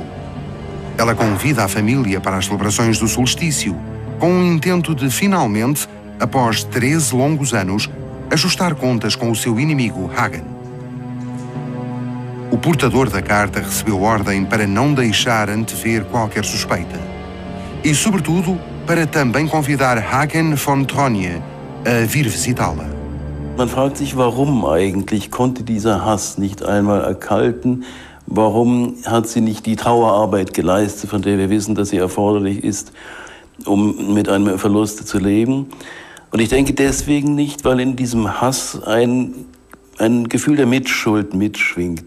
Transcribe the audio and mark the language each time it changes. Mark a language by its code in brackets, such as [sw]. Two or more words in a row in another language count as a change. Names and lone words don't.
[pt] Ela convida a família para as celebrações do solstício, com o intento de, finalmente, após 13 longos anos, ajustar contas com o seu inimigo Hagen. O portador da carta recebeu ordem para não deixar antever qualquer suspeita e, sobretudo, para também convidar Hagen von Tronje a vir visitá-la. [de] Man fragt sich, warum eigentlich konnte dieser Hass nicht einmal erkalten? Warum hat sie nicht die Trauerarbeit geleistet, von der wir wissen, dass sie erforderlich ist, um mit einem Verlust zu leben? Und ich denke deswegen nicht, weil in diesem Hass ein Gefühl der Mitschuld mitschwingt.